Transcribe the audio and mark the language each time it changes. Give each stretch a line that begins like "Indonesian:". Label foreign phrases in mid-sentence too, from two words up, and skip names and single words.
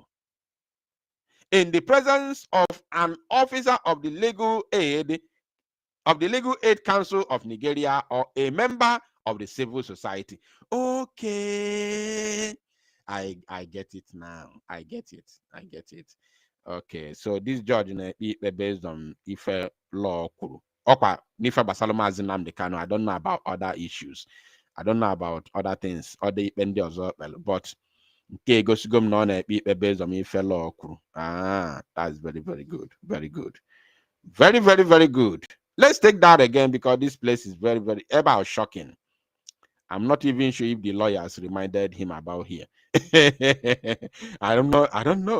English: In the presence of an officer of the Legal Aid Council of Nigeria or a member of the civil society. Okay, I get it now. I get it. Okay, so this judge based on Ife law kwuru.
Igbo: Okwa n'ife gbasara Maazị Nnamdi Kanu.
English: I don't know about other issues. I don't know about other things, other
Igbo: ikpe ndị ọzọ kpelu,
English: but
Igbo: nke egosigo m na ọ na-ekpe ikpe
English: based on Ife law kwuru. That's very, very good. Very good. Very, very, very good. Let's take that again because this place is very, very about shocking. I'm not even sure if the lawyers reminded him about here. I don't know.